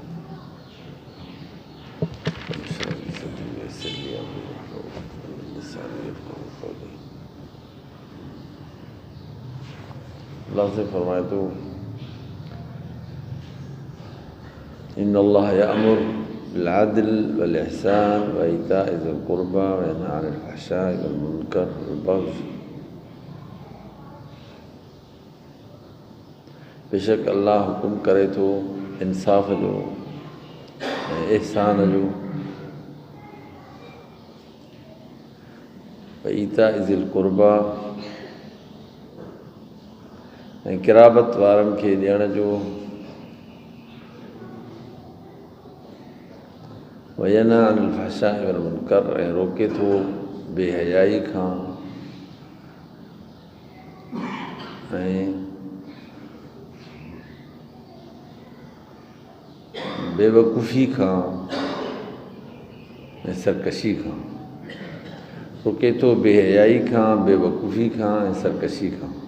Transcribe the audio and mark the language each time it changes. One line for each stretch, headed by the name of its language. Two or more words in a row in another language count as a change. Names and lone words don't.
Sindhi: اللہ سے فرمائے تو
Arabic: إن الله يأمر بالعدل والإحسان وإيتاء ذي القربى وينهى عن الفحشاء والمنكر والبغي
Sindhi: बेशक अल्लाह हुकुम करे तो इंसाफ़ जो एहसान जो
Arabic: إيتاء ذي القربى
Sindhi: ऐं क़िराबत वारनि खे ॾियण जो
Arabic: وينهى عن الفحشاء والمنكر
Sindhi: ऐं रोके थो बेहयाई खां ऐं बेवकूफ़ी खां ऐं सरकशी खां, रोके थो बेहयाई खां, बेवकूफ़ी खां ऐं सरकशी खां।